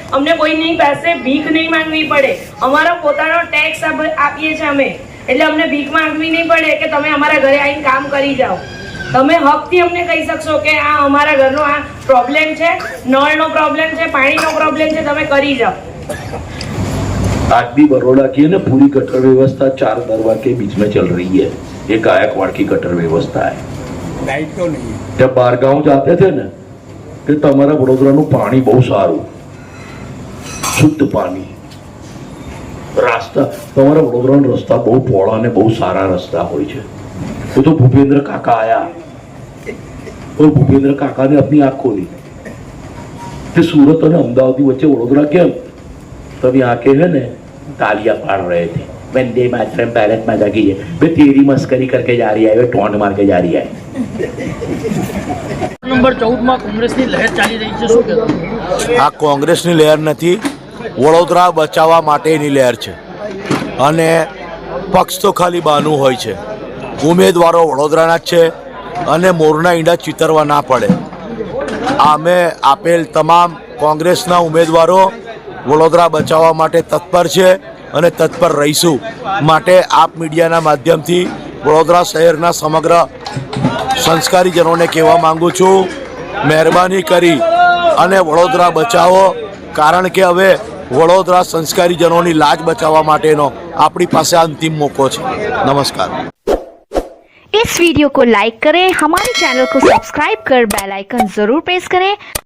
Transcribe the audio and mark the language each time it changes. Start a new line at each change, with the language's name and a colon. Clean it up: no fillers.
Gujarati: અમને કોઈની પાસે ભીખ નહીં માંગવી પડે. અમારો પોતાનો ટેક્સ આપીએ છીએ અમે, એટલે અમને ભીખ માંગવી નહીં પડે કે તમે અમારા ઘરે આવીને કામ કરી જાઓ. તમે હકથી અમને કહી શકશો કે આ અમારા ઘરનો આ પ્રોબ્લેમ છે, નળનો પ્રોબ્લેમ છે, પાણીનો પ્રોબ્લેમ છે, તમે કરી જાઓ.
Hindi: आज भी बड़ौदा की है ना पूरी गटर व्यवस्था 4 दरवाजे के बीच में चल रही है. ये गायकवाड़ की गटर व्यवस्था है. लाइट तो नहीं है. जब बाहर गांव जाते थे ना कि
Gujarati: તમારા વડોદરાનું પાણી બહુ સારું, શુદ્ધ પાણી, રાસ્તા તમારા વડોદરાના રસ્તા બહુ પહોળા અને બહુ સારા રસ્તા હોય છે. તો ભૂપેન્દ્ર કાકા આયા
Hindi: और भूपेंद्र काका ने अपनी आंख खोली कि सूरत और अहमदाबाद की
Gujarati: वच्चे वडोदरा केम.
Hindi: तब यहाँ के है ना तालियां पाड़ रहे थे, वंदे मातरम, भारत माता की जय. वे तेरी मस्करी करके जा रही है, वे टोन मार के जा रही है.
Gujarati: નંબર 14માં કોંગ્રેસની લહેર ચાલી રહી છે, શું કહેવું? આ કોંગ્રેસની લહેર નથી, વડોદરા બચાવવા માટેની લહેર છે. અને પક્ષ તો ખાલી બાનું હોય છે, ઉમેદવારો વડોદરાના જ છે અને મોરના ઈંડા ચિતરવા ના પડે. અમે આપેલ તમામ કોંગ્રેસના ઉમેદવારો વડોદરા બચાવવા માટે તત્પર છે અને તત્પર રહીશું. માટે આપ મીડિયાના માધ્યમથી વડોદરા શહેરના સમગ્ર સંસ્કારીજનોને કહેવા માંગુ છું, મહેરબાની કરી અને વડોદરા બચાવો. કારણ કે હવે વડોદરા સંસ્કારીજનોની લાજ બચાવવા માટેનો આપણી પાસે અંતિમ મોકો છે.
Hindi: नमस्कार. इस वीडियो को लाइक करें, हमारे चैनल को सब्सक्राइब कर बेल आइकन जरूर प्रेस करें